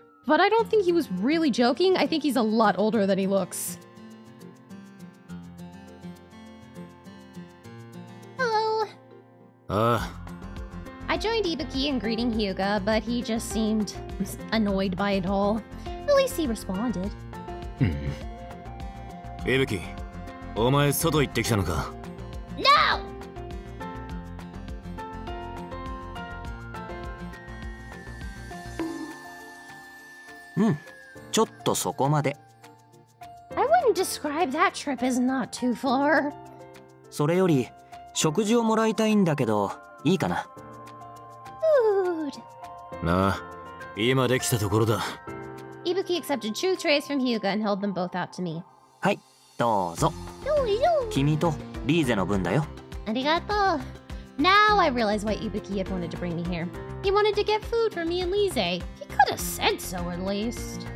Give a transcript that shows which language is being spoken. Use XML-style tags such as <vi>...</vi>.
<en>But I don't think he was really joking. I think he's a lot older than he looks. Hello. I joined Ibuki in greeting Hyuga, but he just seemed annoyed by it all. At least he responded.</en> <ja>Ibuki, お前外行ってきたのか?</ja> <en>No!</en> <ja>ちょっとそこまで。</ja> <en>I wouldn't describe that trip as not too far.</en> <ja>それより食事をもらいたいんだけど、いいかな?</ja> <en>Food.</en> <ja>なあ、今できたところだ。</ja> <en>Ibuki accepted 2 trays from Hyuga and held them both out to me.</en> <ja>はい、どうぞ。君とリーゼの分だよ。 Arigato.</ja> <en>Now I realize why Ibuki had wanted to bring me here. He wanted to get food for me and Lise. He could have said so at least.</en>